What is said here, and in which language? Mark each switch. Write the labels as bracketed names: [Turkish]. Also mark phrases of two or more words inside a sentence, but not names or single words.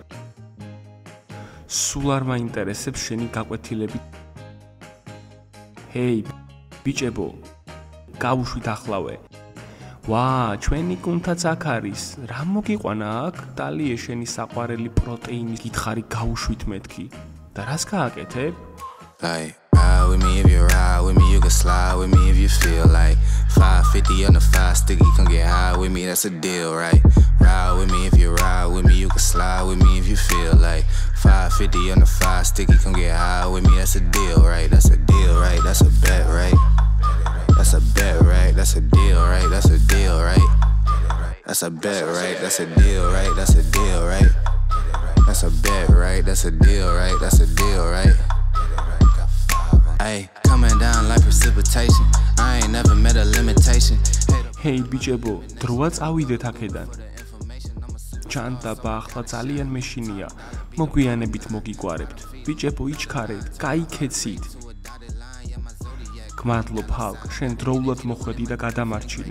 [Georgian] სულ არ მაინტერესებს შენი გაკვეთილები. ჰეი, ბიჭებო, გავუშვით ახლავე. ვა, ჩვენი კუნთაც აქ არის. რა მოგიყვანა აქ? დალიე შენი საყვარელი პროტეინის გითხარი გავუშვით მეთქი. და რას გააკეთებ? [English] Like, ride with me if you ride with me, you can slide with me if you feel like 550 on the 5 sticky, come get high with me, that's a deal, right? Ride with me if you ride with me, you can slide with me if you feel like 550 on the 5 sticky, come get high with me, that's a deal, right? That's a deal, right? That's a bet, right? That's a bet, right? That's a deal, right? That's a deal, right? That's a bet, right? That's a deal, right? That's a deal, right? That's a bet, right? That's a deal, right? That's a deal, right? Ay, coming down like precipitation. I ain't never met a limitation. [Georgian] Hey, ბიჭებო, დროა წავიდეთ აქედან. ჯანდაბა ახლა ძალიან მეშინია. მოგვიანებით მოგიგვარებთ. ბიჭებო, იჩქარეთ, გაიქეცით. გმადლობ, ჰალკ, შენ დროულად მოხვედი და გადამარჩინე.